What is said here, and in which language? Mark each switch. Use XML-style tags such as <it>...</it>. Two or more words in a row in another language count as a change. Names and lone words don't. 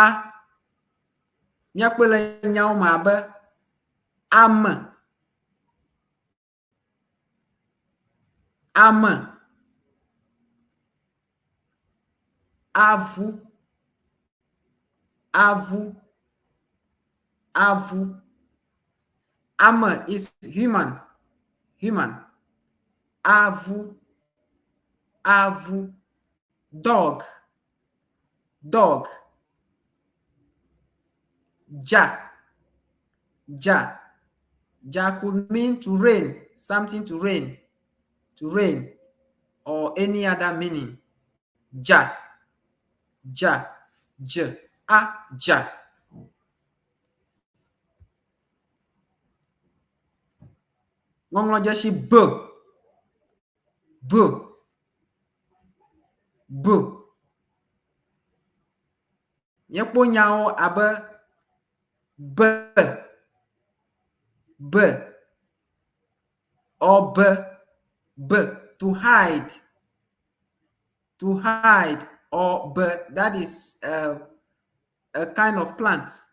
<ee>Míakpɔe le nyawo me abe ame. Ame. Avu. Avu. Avu.</ee> <en>Ame is human. Human.</en> <ee>Avu. Avu.</ee> <en>Dog. Dog.</en> <ee>Ja. Ja.</ee> <en>Ja could mean to rain, something to rain. To rain. Or any other meaning.</en> <ee>Ja. Ja. J. A. Ja. Ŋɔŋlɔ dzesi b. B. B. Míekpɔ nyawo abe b. B. Or b.</ee> <en>B. To hide. To hide. Or b. That is a kind of plant.</en>